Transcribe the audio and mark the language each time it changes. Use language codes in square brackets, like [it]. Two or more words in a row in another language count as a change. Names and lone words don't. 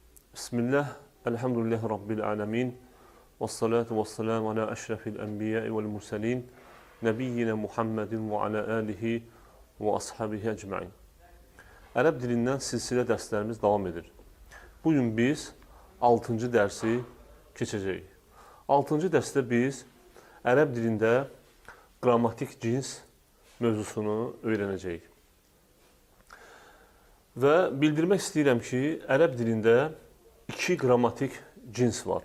[ar] بسم الله، الحمد لله رب العالمين، والصلاة والسلام على أشرف الأنبياء والمرسلين، نبينا محمد وعلى آله وأصحابه أجمعين. [az] Ərəb dilindən silsilə dərslərimiz davam edir. Bugün biz 6-cı dərsi keçəcəyik. 6-cı dərsdə biz ərəb dilində qrammatik cins mövzusunu öyrənəcəyik. Və bildirmək istəyirəm ki, ərəb dilində iki qrammatik cins var.